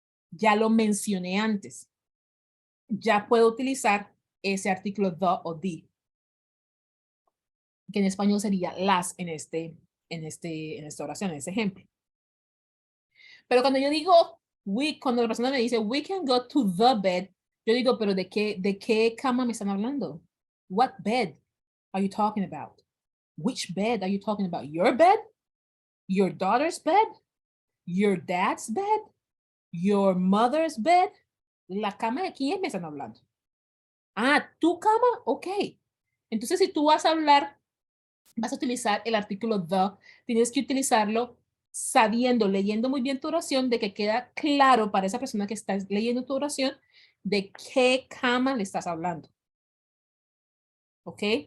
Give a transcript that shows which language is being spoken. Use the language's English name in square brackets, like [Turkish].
[Spanish] Ya lo mencioné antes. Ya puedo utilizar ese artículo the o the, que en español sería las en esta oración, en este ejemplo. Pero cuando yo digo cuando la persona me dice [English] we can go to the bed, [Spanish] yo digo, pero ¿de qué cama me están hablando? [English] What bed are you talking about? Which bed are you talking about? Your bed? Your daughter's bed, your dad's bed, your mother's bed. [Spanish] ¿La cama de quién me están hablando? Ah, ¿tu cama? Ok. Entonces, si tú vas a hablar, vas a utilizar el artículo the, tienes que utilizarlo sabiendo, leyendo muy bien tu oración, de que queda claro para esa persona que está leyendo tu oración de qué cama le estás hablando. ¿Ok?